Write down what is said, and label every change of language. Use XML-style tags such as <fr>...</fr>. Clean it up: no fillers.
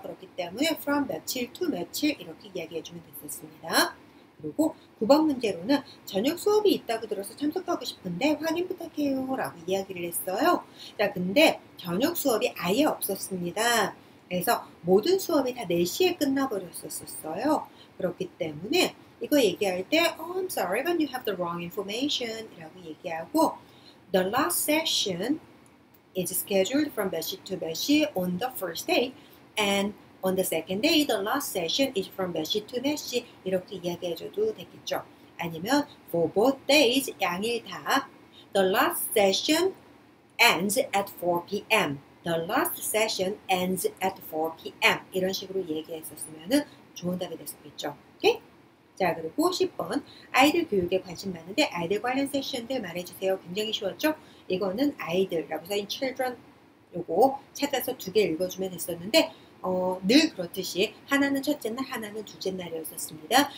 <ko>그렇기 때문에 from 며칠 to 며칠 이렇게 이야기해주면 됐었습니다. 그리고 9번 문제로는 저녁 수업이 있다고 들어서 참석하고 싶은데 확인 부탁해요 라고 이야기를 했어요. 자, 근데 저녁 수업이 아예 없었습니다. 그래서 모든 수업이 다 4시에 끝나버렸었어요.</ko> <en>그렇기 때문에 이거 얘기할 때 I'm sorry but you have the wrong information</en> <ko>이라고 얘기하고</ko> <en>The last session is scheduled from 몇 시 to 몇 시 on the first day and on the second day, the last session is from 몇 시 to 몇 시</en> <ko>이렇게 이야기해줘도 되겠죠.</ko> <en>아니면 for both days,</en> <ko>양일 다</ko> <en>the last session ends at 4 p.m. The last session ends at 4 p.m.</en> <ko>이런 식으로 얘기했었으면 좋은 답이 됐었겠죠. 오케이? 자, 그리고 10번 아이들 교육에 관심 많은데 아이들 관련 세션들 말해주세요. 굉장히 쉬웠죠? 이거는 아이들라고 써있는 children 요거 찾아서 2개 읽어주면 됐었는데 늘 그렇듯이 하나는 첫째 날, 하나는 둘째 날이었었습니다.</ko>